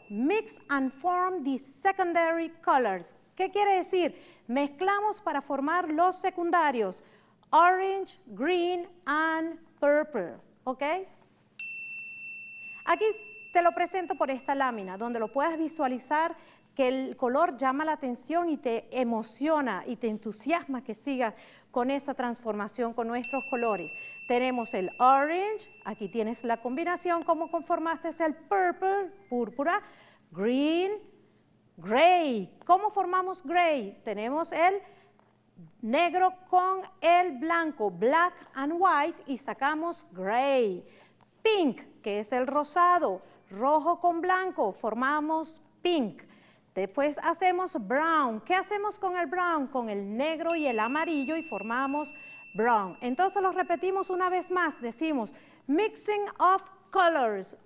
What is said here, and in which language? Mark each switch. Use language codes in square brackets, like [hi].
[en] Mix and form the secondary colors. [es] ¿Qué quiere decir? Mezclamos para formar los secundarios. [en] Orange, green and purple. ¿Ok? [es] Aquí te lo presento por esta lámina, donde lo puedes visualizar que el color llama la atención y te emociona y te entusiasma que sigas con esa transformación con nuestros colores. Tenemos el orange, aquí tienes la combinación, cómo conformaste el purple, púrpura, green, gray. ¿Cómo formamos gray? Tenemos el negro con el blanco, [en] black and white, [es] y sacamos gray. Pink, que es el rosado, rojo con blanco, formamos pink. Después hacemos brown. ¿Qué hacemos con el brown? Con el negro y el amarillo y formamos brown. Entonces lo repetimos una vez más. Decimos [en] mixing of colors.